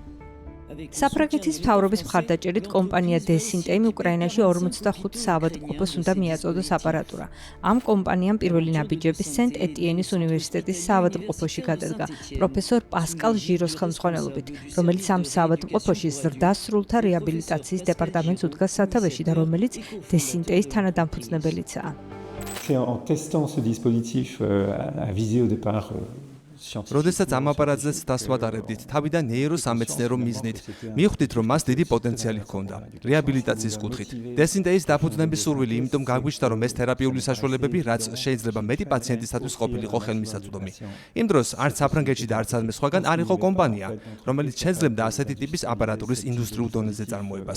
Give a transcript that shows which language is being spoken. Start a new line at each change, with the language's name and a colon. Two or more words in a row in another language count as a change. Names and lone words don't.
Georgian: საფრანგეთის მთავრობის მხარდაჭერით კომპანია დესინტეიმ უკრაინაში 45 საავადმყოფოს უნდა მიაწოდოს აპარატურა. ამ კომპანიამ პირველი ნაბიჯები სენტ-ეტიენის უნივერსიტეტის საავადმყოფოში გადადგა პროფესორ პასკალ ჟიროს ხელმძღვანელობით, რომელიც ამ საავადმყოფოში ზრდასრულთა რეაბილიტაციის დეპარტამენტს უდგას სათავეში და რომელიც დესინტეის თანადამფუძნებელიცაა.
French: En testant ce dispositif à visée au départ
Georgian: როდესაც ამ აპარატზეც დასვადარებდით, თავიდან ნეიროსამეცნიერო მიზნით, მივხვდით, რომ მას დიდი პოტენციალი ჰქონდა რეაბილიტაციის კუთხით. დესინტეის დაფუძნების სურვილი იმიტომ გაგვიჩნდა, რომ ეს თერაპიული საშუალებები, რაც შეიძლება მეტი პაციენტისათვის ყოფილიყო ხელმისაწვდომი. იმ დროს არც საფრანგეთში და არც სადმე სხვაგან არ იყო კომპანია, რომელიც შეძლებდა ასეთი ტიპის აპარატურის ინდუსტრიულ დონეზე წარმოებას.